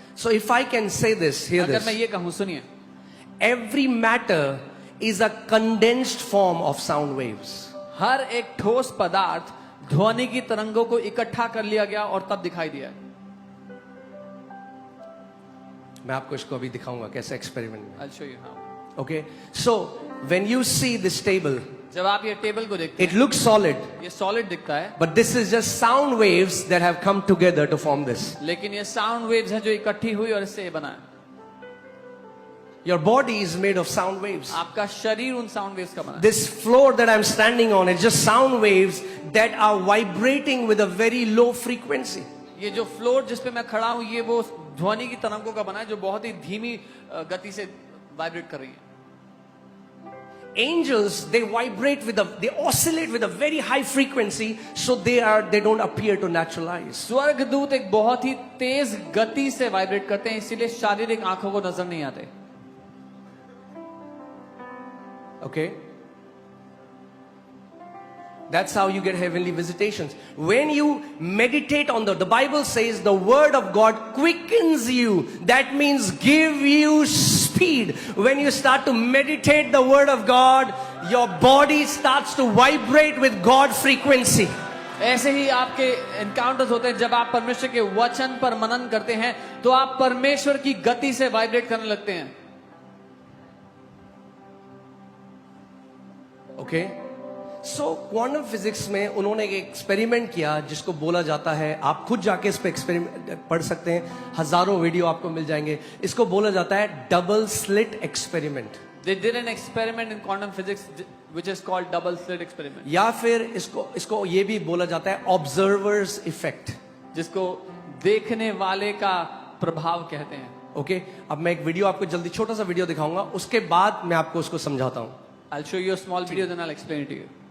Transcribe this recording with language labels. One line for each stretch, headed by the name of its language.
English: So if I can say this, hear
Hindi: अगर
English: this.
Hindi: मैं ये कहूं, सुनिए,
English: Every matter is a condensed form of sound waves.
Hindi: हर एक ठोस पदार्थ ध्वनि की तरंगों को इकट्ठा कर लिया गया और तब दिखाई दिया. मैं आपको इसको अभी दिखाऊंगा कैसे एक्सपेरिमेंट में.
English: I'll show you how. Okay, so when you see this table,
Hindi: जब आप ये टेबल को देखते
English: it looks solid,
Hindi: हैं, ये सॉलिड दिखता है,
English: but this is just sound waves that have come together to form this.
Hindi: लेकिन ये साउंड वेव्स हैं जो इकट्ठी हुई और इससे ये बना है.
English: Your body is made of sound waves.
Hindi: आपका शरीर उन साउंड वेव्स का बना है.
English: This floor that I'm standing on is just sound waves that are vibrating with a very low frequency.
Hindi: ये जो फ्लोर जिस पे मैं खड़ा हूं, ये वो ध्वनि की तरंगों का बना है जो बहुत ही धीमी गति से वाइब्रेट कर रही है.
English: Angels, they vibrate they oscillate with a very high frequency, so they don't appear to natural eyes.
Hindi: स्वर्गदूत एक बहुत ही तेज गति से वाइब्रेट करते हैं, इसीलिए शारीरिक आंखों को नजर नहीं आते.
English: Okay? That's how you get heavenly visitations. When you meditate on the Bible says the word of God quickens you. That means give you speed. When you start to meditate the word of God, your body starts to vibrate with God frequency.
Hindi: ऐसे ही आपके encounters होते हैं. जब आप परमेश्वर के वचन पर मनन करते हैं तो आप परमेश्वर की गति से वाइब्रेट करने लगते हैं.
English: Okay?
Hindi: So क्वांटम फिजिक्स में उन्होंने एक एक्सपेरिमेंट किया जिसको बोला जाता है, आप खुद जाके इस पे एक्सपेरिमेंट पढ़ सकते हैं, हजारों वीडियो आपको मिल जाएंगे. इसको बोला जाता है double slit experiment.
English: They did an experiment in quantum physics which is called double slit experiment.
Hindi: या फिर इसको ये भी बोला जाता है ऑब्जर्वर्स इफेक्ट, जिसको देखने वाले का प्रभाव कहते हैं. ओके अब मैं एक वीडियो आपको जल्दी छोटा सा वीडियो दिखाऊंगा, उसके बाद मैं आपको उसको समझाता हूं.
English: I'll show you a small video, then I'll explain it to you.